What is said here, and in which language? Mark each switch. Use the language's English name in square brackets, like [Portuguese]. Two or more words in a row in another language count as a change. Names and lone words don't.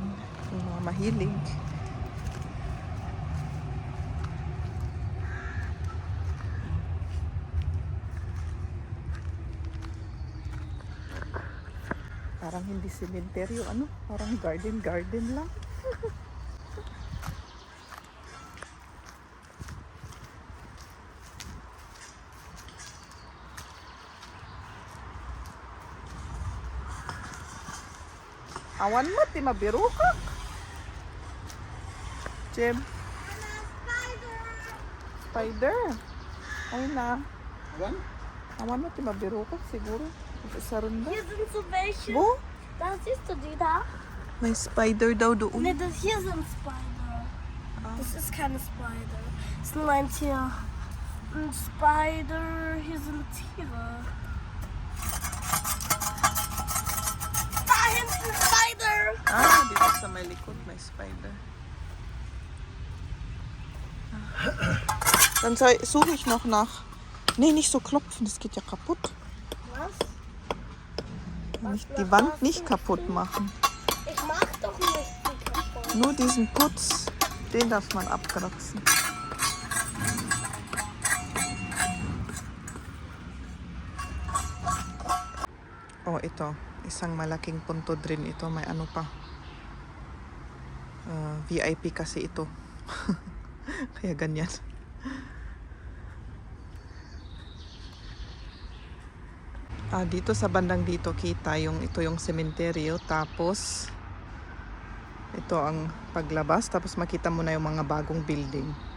[Filipino] Yung mga mahilig. Parang hindi sementeryo, parang garden lang. [Iloko] Awan mo, ti mabiro ka. Jem. Spider. Ay na. Awan mo, ti mabiro ka siguro. [Filipino] Isa rin ba? [German] Hier sind so welche. Wo? Da siehst du die da? [Filipino] May spider daw doon. [German] Ne, hier sind Spider. Das ist keine Spider. Das ist nur ein Tier. Ein Spider. Hier sind Tiere. Da hinten Spider. [Filipino] Dito sa may likod may spider. [German] Dann suche ich noch nach. Nee, nicht so klopfen, das geht ja kaputt. Was? Nicht die Wand nicht kaputt machen. Ich mach doch nicht die kaputt. Nur diesen Putz, den darf man abkratzen. [Filipino] Oh, ito. Isang malaking puntod rin ito. May ano pa. VIP kasi ito. Kaya ganyan. Dito sa bandang dito kita yung ito yung sementeryo, tapos ito ang paglabas, tapos makita mo na yung mga bagong building.